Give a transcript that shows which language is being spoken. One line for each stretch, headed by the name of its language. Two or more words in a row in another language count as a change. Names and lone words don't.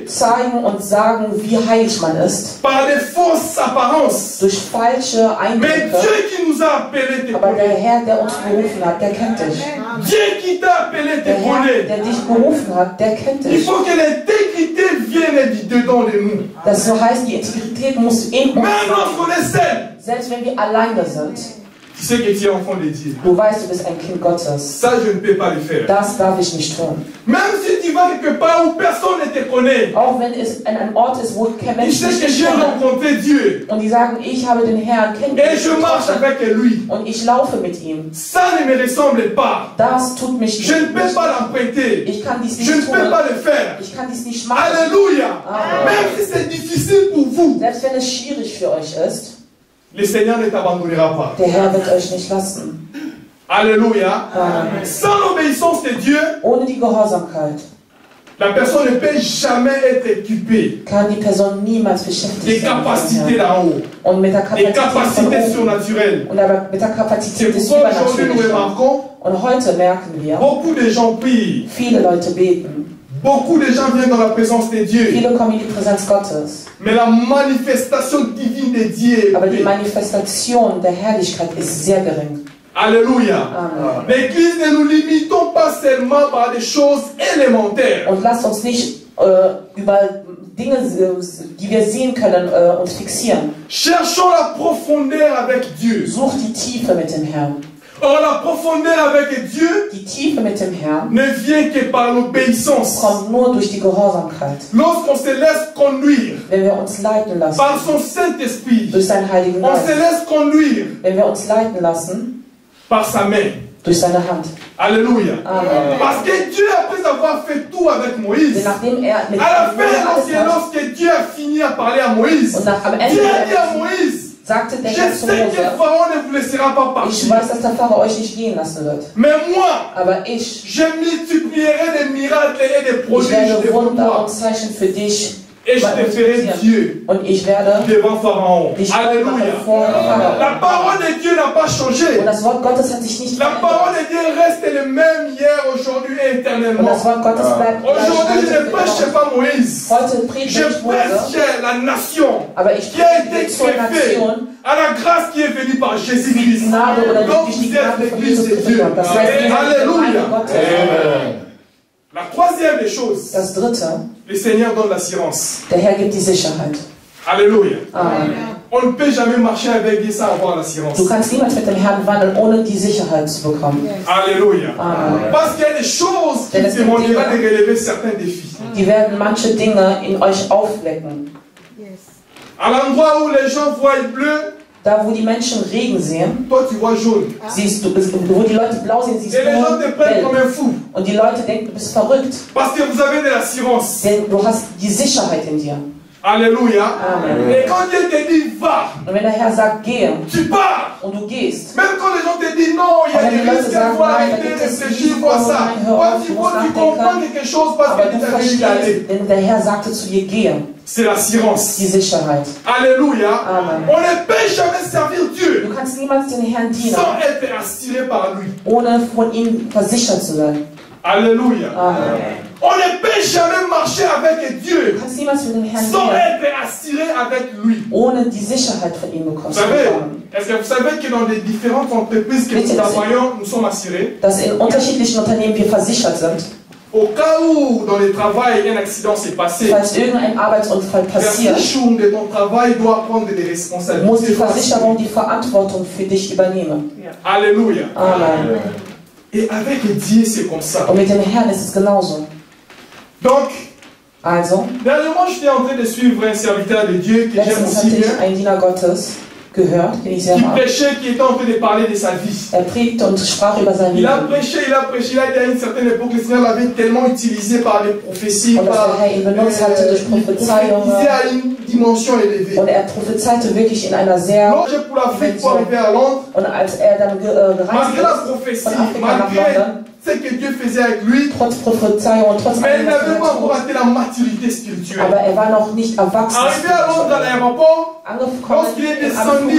German: zeigen und sagen, wie heilig man ist,
French: par des fausses apparences.
German: durch falsche
French: Mais
German: Eindrücke.
French: Dieu qui nous a appelés te
German: Aber der
French: connaît.
German: Herr, der uns berufen hat, der kennt dich.
French: Dieu qui t'a appelé
German: Der
French: te
German: Herr,
French: connaît.
German: der dich berufen hat, der kennt
French: Il
German: dich.
French: faut que l'intégrité vienne du dedans de nous.
German: Das so heißt, die Integrität muss in uns
French: Même
German: sein.
French: lorsqu'on est seul,
German: Selbst wenn wir alleine sind.
French: tu sais que tu es enfant de Dieu.
German: Du weißt, du bist ein Kind Gottes.
French: Ça, je ne peux pas le faire.
German: Das darf ich nicht tun.
French: Même si tu vas quelque part où personne ne te connaît,
German: Auch wenn es an einem Ort ist, wo kein
French: tu
German: Mensch
French: sais
German: dich
French: que j'ai
German: kennt.
French: rencontré Dieu
German: Und die sagen, ich habe den Herrn
French: et je marche
German: kennengelernt.
French: avec lui.
German: Und ich laufe mit ihm.
French: Ça ne me ressemble pas.
German: Das tut mich
French: Je ne
German: nicht.
French: peux pas l'emprunter.
German: Ich kann dies
French: Je ne
German: nicht
French: peux
German: tun.
French: pas le faire.
German: Ich kann dies nicht machen.
French: Alléluia. Amen. Même si c'est difficile pour vous,
German: Selbst wenn es schwierig für euch ist,
French: le Seigneur ne t'abandonnera pas.
German: der Herr wird euch nicht lassen.
French: Alléluia. Amen. Sans l'obéissance de Dieu,
German: Ohne die Gehorsamkeit
French: la personne ne peut jamais être équipée
German: kann die Person niemals
French: des
German: beschäftigt sein.
French: capacités d'en haut,
German: Und mit der
French: des
German: Kapazität von
French: capacités
German: oben.
French: surnaturelles.
German: Und aber mit der
French: C'est
German: Kapazität des
French: pourquoi aujourd'hui nous
German: Übernatürlichen.
French: remarquons,
German: Und heute merken wir,
French: beaucoup de gens prient,
German: viele Leute beten.
French: beaucoup de gens viennent dans la présence de Dieu,
German: Viele kommen in die Präsenz Gottes.
French: mais la manifestation divine de Dieu est
German: Aber die
French: peu.
German: Manifestation der Herrlichkeit ist sehr gering.
French: Alléluia. Amen. L'église, ne nous limitons pas seulement par des choses élémentaires.
German: Und lasst uns nicht über Dinge, die wir sehen können, uns fixieren.
French: Cherchons la profondeur avec Dieu.
German: Sucht die Tiefe mit dem Herrn.
French: Or, la profondeur avec Dieu
German: Die Tiefe mit dem Herrn
French: ne vient que par l'obéissance.
German: kommt nur durch die Gehorsamkeit.
French: Lorsqu'on se laisse conduire
German: Wenn wir uns leiten lassen
French: par son Saint-Esprit,
German: durch seinen Heiligen
French: on se
German: Geist.
French: laisse conduire
German: Wenn wir uns leiten lassen
French: par sa main.
German: durch seine Hand.
French: Alléluia. Amen. Parce que Dieu, après avoir fait tout avec Moïse,
German: Denn nachdem er mit
French: à la
German: Mose
French: fin,
German: alles hat
French: lorsque Dieu a fini à parler à Moïse,
German: und am
French: Dieu
German: Ende
French: a dit à Moïse,
German: sagte der
French: Je
German: Herr zu
French: sais que
German: Mose,
French: Pharaon ne vous laissera pas
German: ich
French: partir.
German: weiß, dass der Pharao euch nicht gehen lassen wird.
French: Mais moi,
German: Aber ich
French: je multiplierai des miracles et des prodiges
German: werde
French: devant
German: Wunder
French: toi.
German: und Zeichen für dich
French: Et je te ferai Dieu
German: und ich werde
French: devant Pharaon.
German: dich
French: Alléluia.
German: vor Pharao.
French: La parole de Dieu n'a pas changé.
German: Und das Wort Gottes hat sich nicht
French: La
German: verändert.
French: parole de Dieu reste le même hier, aujourd'hui et
German: Und
French: éternellement.
German: das Wort Gottes bleibt
French: Aujourd'hui, je ne
German: gleich.
French: prêche pas Moïse.
German: Heute
French: Je
German: predige ich Mose,
French: prêche la nation
German: aber ich
French: qui a été
German: predige zur
French: greffée
German: Nation,
French: à la grâce qui est venue par
German: die
French: Jésus-Christ.
German: Gnade oder
French: Donc
German: durch die
French: vous êtes
German: Gnade von
French: l'église
German: Jesus
French: de
German: Christus.
French: Dieu.
German: Das heißt, wir sind die
French: Alléluia.
German: Gemeinde Gottes.
French: La troisième des choses,
German: Das dritte,
French: le Seigneur donne l'assurance.
German: der Herr gibt die Sicherheit.
French: Alléluia. Amen. On ne peut jamais marcher avec Dieu sans avoir l'assurance.
German: Du kannst niemals mit dem Herrn wandeln, ohne die Sicherheit zu bekommen.
French: Alléluia. Amen. Parce qu'il y a des choses qui
German: Denn es gibt
French: demanderont
German: Dinge,
French: de relever certains défis.
German: Die werden manche Dinge in euch aufwecken.
French: À l'endroit où les gens voient bleu,
German: Da, wo die Menschen Regen sehen,
French: toi tu vois jaune.
German: siehst du, wo die Leute blau sehen, siehst
French: Et les gens
German: du
French: te prennent comme
German: gelb.
French: un fou.
German: Und die Leute denken, du bist verrückt.
French: Parce que vous avez de l'assurance.
German: Denn du hast die Sicherheit in dir.
French: Alléluia. Amen. Et quand Dieu te dit va,
German: Und wenn der Herr sagt, gehe,
French: tu pars.
German: und du gehst,
French: Même quand les gens te disent non, il y a
German: Aber
French: des
German: die Leute
French: risques, il
German: sagen,
French: faut
German: nein,
French: arrêter,
German: da gibt es
French: réfléchir,
German: Risiken,
French: vois ça.
German: nein, hör
French: Toi,
German: auf,
French: tu
German: du
French: vois,
German: musst
French: tu comprends
German: nachdenken.
French: quelque chose parce
German: aber
French: que
German: du
French: tu t'avais dit d'aller.
German: verstehst, denn der Herr sagte zu dir, gehe.
French: C'est l'assurance.
German: Die Sicherheit.
French: Alléluia. Amen. On ne peut jamais servir Dieu
German: Du kannst niemals den Herrn dienen,
French: sans être assuré par lui.
German: ohne von ihm versichert zu sein.
French: Alléluia. Amen. On ne peut jamais marcher avec
German: Du
French: Dieu
German: kannst niemals mit dem Herrn
French: sans
German: dienen,
French: être assuré avec lui.
German: ohne die Sicherheit von ihm
French: Vous
German: bekommst.
French: savez, est-ce que vous savez que dans les différentes entreprises que nous travaillons, nous sommes assurés?
German: Dass in unterschiedlichen Unternehmen wir versichert sind.
French: Au cas où dans le travail un accident s'est passé,
German: Falls irgendein Arbeitsunfall
French: la
German: passiert,
French: fichon de ton travail doit prendre des
German: muss die
French: responsabilités.
German: Versicherung die Verantwortung für dich übernehmen.
French: Alléluia. Amen. Et avec Dieu, c'est comme ça.
German: Und mit dem Herrn ist es genauso.
French: Donc,
German: Also,
French: dernièrement, j'étais en train de suivre un serviteur de Dieu que j'aime
German: letztens
French: aussi
German: hatte
French: bien,
German: ich einen Diener Gottes gehört, den ich sehr
French: qui
German: mag.
French: prêchait, qui était en train de parler de sa vie.
German: Er predigte und sprach über sein
French: Il a
German: Leben.
French: prêché, il a prêché, il a été à une certaine époque, le Seigneur l'avait tellement utilisé par les prophéties,
German: Und dass
French: par,
German: der Herr ihn benutzt hatte durch
French: il
German: Prophezeiungen.
French: prophétisait à une dimension élevée.
German: Und er prophezeite wirklich in einer sehr...
French: Lorsque pour l'Afrique, pour arriver à Londres,
German: Und als er dann gereist
French: malgré la
German: ist,
French: prophétie,
German: von Afrika nach
French: malgré
German: London,
French: ce que Dieu faisait avec lui,
German: trotz Prophezeiung und trotz
French: mais il
German: allem, was
French: n'avait
German: er
French: pas encore
German: tut,
French: atteint la maturité spirituelle.
German: aber er war noch nicht erwachsen.
French: Arrivé à Londres, à l'aéroport,
German: Angekommen
French: lorsqu'il est
German: am
French: descendu